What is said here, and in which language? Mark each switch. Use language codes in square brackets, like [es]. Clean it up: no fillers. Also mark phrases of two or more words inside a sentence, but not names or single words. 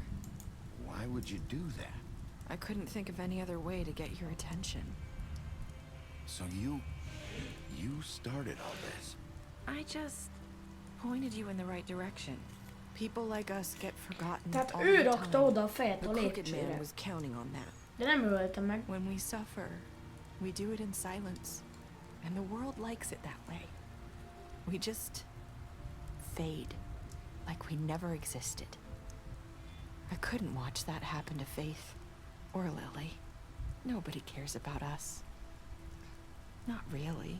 [en] Why would you do that? I couldn't think of any other way to get your attention. So you started all this? I just pointed you in the right direction. People like us get forgotten [hu] Tehát [en] all [hu] ő [en] the [hu] rakta [en] time. [hu] oda a fejet [en] The [hu] a [en] crooked man [hu] lépcsőre. [en] was counting on that. [hu] De nem ölte meg. [en] When we suffer, we do it in silence. And the world likes it that way. We just fade, like we never existed. I couldn't watch that happen to Faith or Lily. Nobody cares about us. Not really.